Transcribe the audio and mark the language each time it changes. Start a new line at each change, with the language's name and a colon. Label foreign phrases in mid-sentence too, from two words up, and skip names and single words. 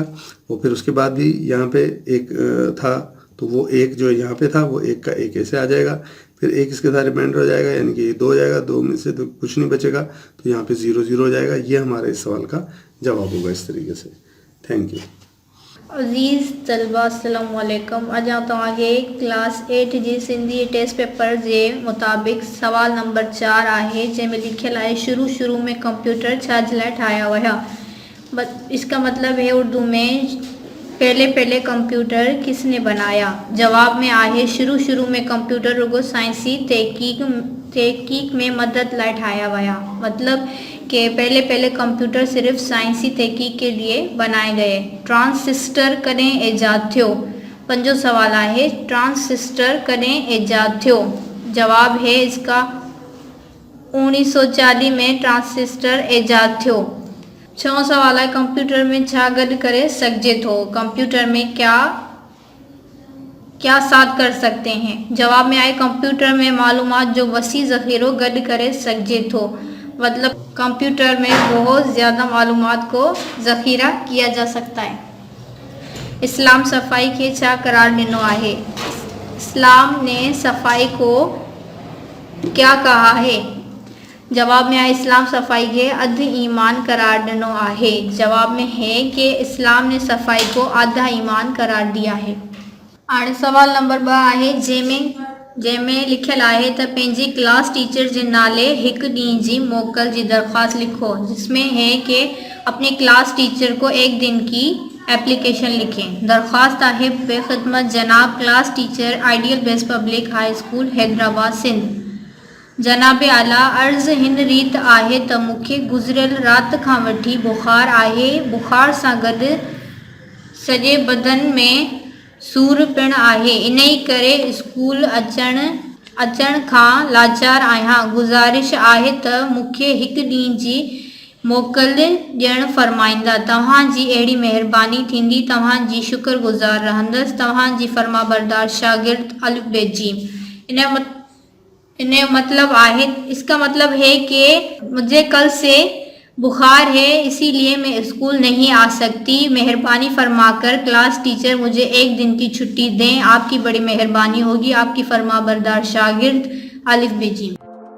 Urdu: اور پھر اس کے بعد بھی یہاں پہ 1 تھا، تو وہ 1 جو یہاں پہ تھا وہ 1 کا 1 ایسے آ جائے گا. پھر ایک اس کے ساتھ ریمائنڈر ہو جائے گا، یعنی کہ 2 ہو جائے گا، 2 میں سے تو کچھ نہیں بچے گا، تو یہاں پہ 0 0 ہو جائے گا. یہ ہمارے اس سوال کا جواب ہوگا اس طریقے سے.
English: thank you.
Urdu: عزیز طلبہ
Arabic: السلام علیکم.
Sindhi: अॼु आउं तव्हांखे क्लास 8 जी सिंधी टेस्ट पेपर जे मुताबिक़ सवाल नंबर 4 आहे, जंहिंमें लिखियलु आहे शुरू में कंप्यूटर छाजे लाइ ठाहिया विया।
Urdu: اس کا مطلب ہے اردو میں پہلے کمپیوٹر کس نے بنایا.
Sindhi: जवाब में आहे शुरू में कंप्यूटर रुगो साइंसी तहकीक में मदद लाइ ठाहिया विया।
Urdu: مطلب کہ پہلے کمپیوٹر صرف سائنسی تحقیق کے لیے بنائے گئے.
Sindhi: ट्रांसिस्टर कॾहिं ईजाद थियो। 5 सवाल आहे ट्रांसिस्टर कॾहिं ईजाद थियो।
Urdu: جواب ہے اس کا 1940 میں ٹرانزسٹر
Sindhi: ईजाद थियो। 6
Urdu: سوال ہے
Sindhi: कंप्यूटर में छा गॾु करे सघिजे थो।
Urdu: کمپیوٹر میں کیا ساتھ کر سکتے ہیں.
Sindhi: जवाब में आए कंप्यूटर में मालूमात जो वसी ज़ख़ीरो गॾु करे सघिजे थो।
Urdu: مطلب کمپیوٹر میں بہت زیادہ معلومات کو ذخیرہ کیا جا سکتا ہے.
Sindhi: इस्लाम सफ़ाई के छा करार ॾिनो आहे।
Urdu: اسلام نے صفائی کو کیا کہا ہے.
Sindhi: जवाब में आहे इस्लाम सफ़ाई के अध ईमान करार ॾिनो आहे।
Urdu: جواب میں ہے کہ اسلام نے صفائی کو آدھا ایمان قرار دیا ہے.
Sindhi: हाणे सवाल नंबर 2 आहे, जंहिंमें लिखियलु आहे त पंहिंजी
English: class teacher
Sindhi: जे नाले हिकु ॾींहं जी मोकल जी दरख्वास्त लिखो।
Urdu: جس میں ہے کہ اپنے
English: class teacher
Urdu: کو ایک دن کی ایپلیکیشن لکھیں.
Sindhi: दरख्वास्त आहे बेखिदमत जनाब
English: class teacher
Sindhi: आइडियल बेस्ट पब्लिक हाई स्कूल हैदराबाद सिंध। जनाब आला अर्ज़ हिन रीत आहे त मूंखे गुज़िरियल राति खां वठी बुखार आहे। बुखार सां गॾु सॼे बदन में सूर पिणु आहे। इन ई करे स्कूल अचण खां लाचार आहियां। गुज़ारिश आहे त मूंखे हिकु ॾींहं जी मोकल ॾियणु फरमाईंदा। तव्हांजी अहिड़ी महिरबानी थींदी। तव्हांजी शुक्रगुज़ार रहंदसि। तव्हांजी फरमाबरदार शागिर्द अलिफ बेजी।
Urdu: اس کا مطلب ہے کہ مجھے کل سے بخار ہے، اسی لیے میں اسکول نہیں آ سکتی. مہربانی فرما کر
English: class teacher
Urdu: مجھے ایک دن کی چھٹی دیں. آپ کی بڑی مہربانی ہوگی۔ آپ کی فرمانبردار شاگرد الف بیجی.